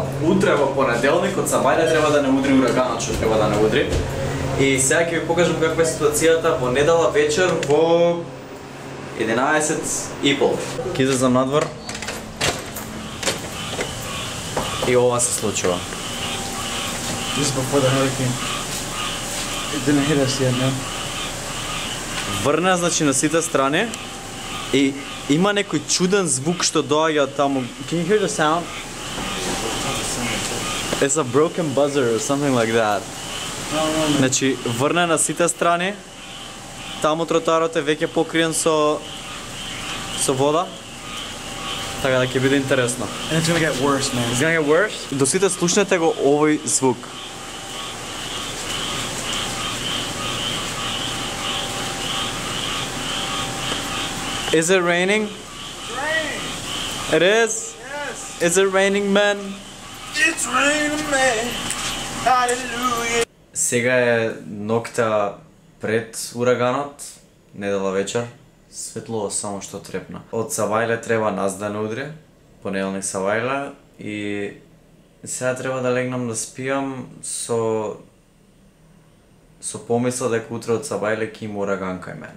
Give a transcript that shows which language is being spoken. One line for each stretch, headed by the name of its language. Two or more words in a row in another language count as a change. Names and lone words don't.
Macedonian: Утре во понеделник од Сабајле треба да не удри ураганот, што треба да не удри. И сега ќе ви покажам каква е ситуацијата во недела вечер во 11:30. Ќе излезам надвор. И ова се случува.
English: This is before the hurricane. It didn't hit us yet, man.
Macedonian: Врна, значи, на сите страни и има некој чуден звук што доаѓа таму.
English: Can you hear the sound? It's a broken buzzer or something like that.
Macedonian: Значи, врна на сите страни. Таму тротоарот е веќе покриен со вода. Така да ќе биде интересно.
English: And it's gonna get worse, man. It's gonna get worse?
Macedonian: До сите слушнете го овој звук.
English: Is it raining? It's raining. It is? Yes. Is it raining, man? It's raining, man. Hallelujah.
Macedonian: Сега е ноќта пред ураганот, недела вечер. Светло само што трепна. Од Савајле треба нас да не удри, понеделник Савајле, и сега треба да легнам да спијам со помисла дека утре од Савајле ќе има ураган кај мене.